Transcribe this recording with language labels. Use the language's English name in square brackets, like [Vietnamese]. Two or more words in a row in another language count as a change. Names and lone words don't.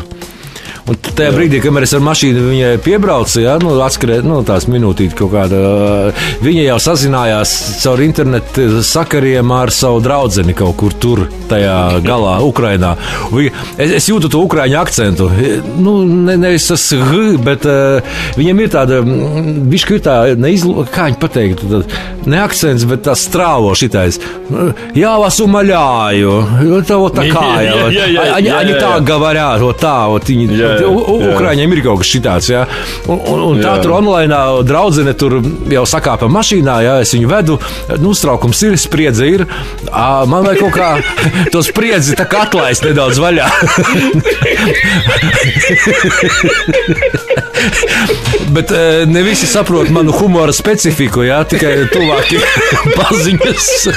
[Latvian] Un tajā brīdī, kamēr es ar mašīnu viņai piebraucu, atskrēju tās minūtītes kaut kāda, viņa jau sazinājās caur internetu sakariem ar savu draudzeni kaut kur tur, tajā galā, Ukrainā. Es jūtu to ukraiņu akcentu. Nevis tas bet viņiem ir tāda, bišķi ir tā, kā viņi pateikt, ne akcents, bet tā strāvo šitais. [Russian] Jā, вас умоляю, они так говорят, вот так, вот [Latvian] Ukraiņiem ir kaut kas šitāds, jā. Un tā tur onlainā draudzene tur jau sakāpa mašīnā, jā, es viņu vedu, uztraukums ir, spriedze ir, man vajag kaut kā to spriedzi tā kā atlaist nedaudz vaļā. Bet ne visi saprot manu humora specifiku, jā, tikai tuvāki paziņas.